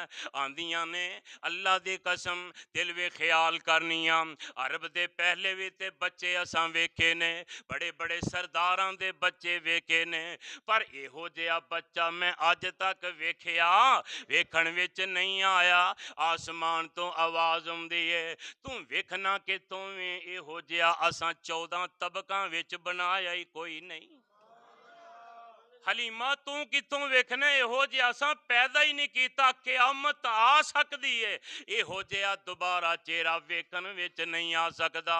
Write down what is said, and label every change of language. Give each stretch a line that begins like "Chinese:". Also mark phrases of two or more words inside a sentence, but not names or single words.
Punjabi: آندیاں نے اللہ دی قسم دل وے خیال کرنیاں، عرب دے پہلے وی تے بچے اساں ویکھے نے، بڑے بڑے سرداراں دے بچے ویکھے نے، پر ایہو جہا بچہ میں اج تک ویکھیا ویکھن وچ نہیں آیا۔ آسمان تو آواز آواز آؤندی ہے، تو ویکھنا کہ تو ایہو جیہا اساں 14 طبقاں وچ بنایا ہی کوئی نہیں. حلیمہ تو کتوں ویکھنا ایہو جیہا اساں پیدا ہی نہیں کیتا، قیامت آ سکدی ہے، ایہو جیہا دوبارہ چہرہ ویکھن وچ نہیں آ سکدا.